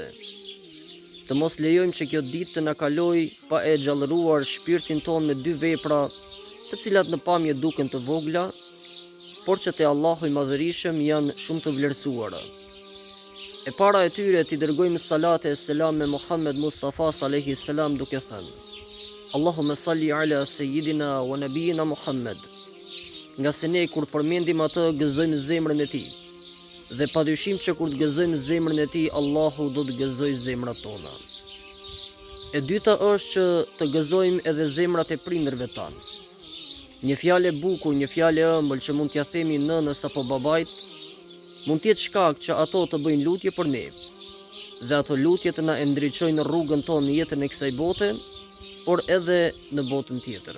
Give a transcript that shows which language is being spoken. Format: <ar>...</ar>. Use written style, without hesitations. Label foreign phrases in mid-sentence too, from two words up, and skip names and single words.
<sq>Të mos lejojmë që kjo ditë të na kalojë pa e gjallëruar shpirtin tonë me dy vepra, të cilat në pamje duken të vogla, por që te Allahu i Madhërisëm janë shumë të vlerësuara. E para e tyre t'i dërgojmë salate e selam me Muhammed Mustafa</sq> <ar>صلى الله عليه وسلم</ar> <sq>duke thënë:</sq> <ar>اللهم صل على سيدنا ونبينا محمد.</ar> <sq>Nga se ne kur përmendim atë gëzojmë zemrën e tij. Dhe padyshim që kur të gëzojmë zemrën e tij, Allahu do të gëzojë zemrat tona. E dyta është që të gëzojmë edhe zemrat e prindërve tanë. Një fjalë e bukur, një fjalë e ëmbël që mund t'ja themi nënës apo babait, mund t'jetë shkak që ato të bëjnë lutje për ne, dhe ato lutje të na ndriçojnë rrugën tonë në jetën e kësaj bote, por edhe në botën tjetër.</sq>